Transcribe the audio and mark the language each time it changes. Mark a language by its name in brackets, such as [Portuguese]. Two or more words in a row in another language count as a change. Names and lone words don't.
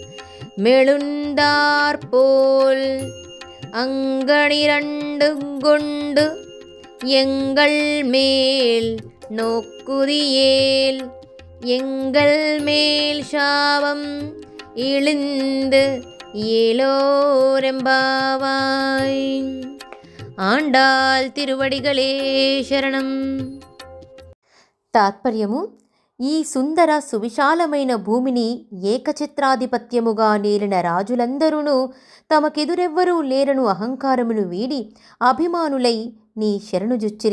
[Tamil] மெழுந்தாற்போல் அங்கனிரண்டு கொண்டு எங்கள் மேல் நோக்குதியேல் எங்கள் மேல் சாபம் இழிந்து ஏலோரெம்பாவாய். ஆண்டாள் திருவடிகளே சரணம். [Telugu] తాత్పర్యము: ఈ సుందర సువిశాలమైన భూమిని ఏకఛత్రాధిపత్యముగా నేలిన రాజులందరూ తమకెదురెవ్వరూ లేరను అహంకారమును వీడి అభిమానులై నీ శరణుజుచ్చిరి.